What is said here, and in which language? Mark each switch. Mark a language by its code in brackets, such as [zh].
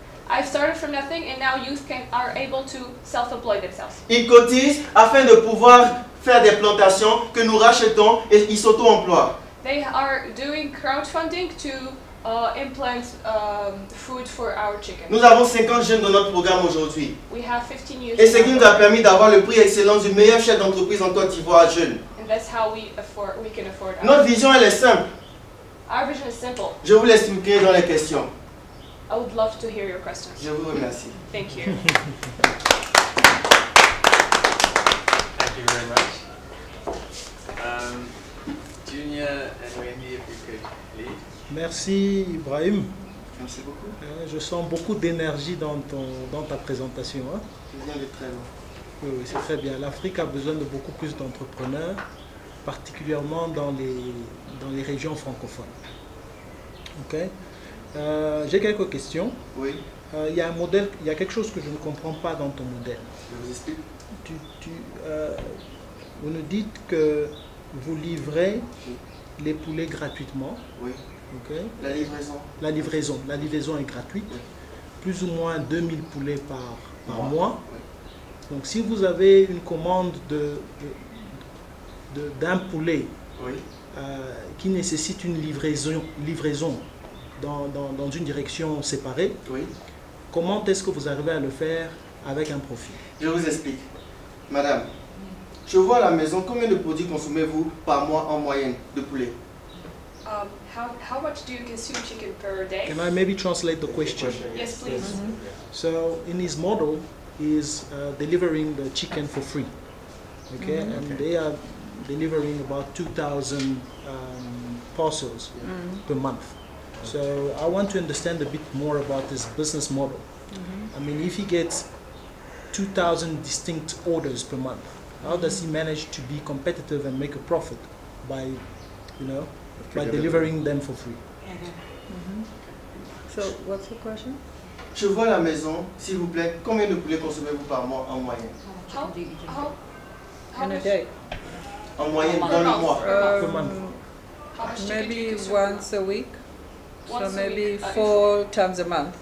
[en] I've started from nothing and now youth are able to self-employ themselves. [fr] Ils cotisent afin de pouvoir faire des plantations que nous rachetons et ils s'auto-emploient. [en] They are doing crowdfunding to implant food for our chickens. [fr] Nous avons 50 jeunes dans notre programme aujourd'hui. [en] We have 15 youth. [fr] Et ce qui nous a permis d'avoir le prix excellence du meilleur chef d'entreprise en Côte d'Ivoire jeune. [en] And that's how we can afford. [fr] Notre vision, elle est simple. [en] Our vision is simple. [fr] Je vous l'expliquerai dans les questions. [en] I would love to hear your questions. [fr] Je vous remercie. [en] Thank you. Thank you very much. Junior and Wendy, if you could lead. [fr] Merci Ibrahim. Merci beaucoup. Je sens beaucoup d'énergie dans ta présentation. Hein? Je viens de très loin. Oui, oui, c'est très bien. L'Afrique a besoin de beaucoup plus d'entrepreneurs, particulièrement dans les régions francophones. Ok. J'ai quelques questions. Oui. Il y a un modèle, il y a quelque chose que je ne comprends pas dans ton modèle. Je vous explique. Vous nous dites que vous livrez les poulets gratuitement. Oui. Ok. La livraison. La livraison est gratuite. Oui. Plus ou moins 2000 poulets par mois. Oui. Donc si vous avez une commande d'un poulet oui. Qui nécessite une livraison dans une direction séparée, oui. Comment est-ce que vous arrivez à le faire avec un profit? Je vous explique. Madame, je vois à la maison combien de produits consommez-vous par mois en moyenne de poulet? [en] How much do you consume chicken per day? Can I maybe translate the question? Yes, please. So in his model, is delivering the chicken for free. Okay, and they are delivering about 2,000 parcels per month. So I want to understand a bit more about this business model. I mean, if he gets 2,000 distinct orders per month, how does he manage to be competitive and make a profit by, by delivering them for free? So what's the question? [fr] Je vois à la maison, s'il vous plaît, combien de poulets consommez-vous par mois en moyenne? [en] In a day? [fr] En moyenne, dans le mois. [en] Per month. Maybe once a week. So Once a maybe week, 4 times a month.